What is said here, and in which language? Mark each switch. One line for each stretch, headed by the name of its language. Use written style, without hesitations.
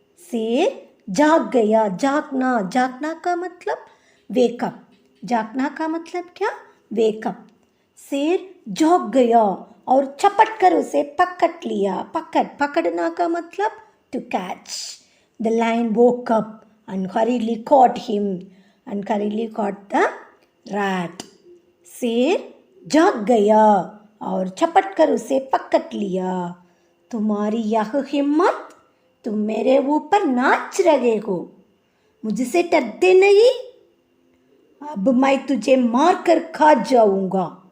Hindi: शेर जाग गया. जागना, जागना का मतलब वेकअप. जागना का मतलब क्या, वेकअप. शेर जाग गया और झपट कर उसे पकड़ लिया. पकड़ना का मतलब
English: to catch. The lion woke up and hurriedly caught him and hurriedly caught the rat.
Hindi: शेर जाग गया और झपट कर उसे पकड़ लिया. तुम्हारी यह हिम्मत, तुम मेरे ऊपर नाच रहे हो, मुझसे डरते नहीं, अब मैं तुझे मार कर खा जाऊंगा.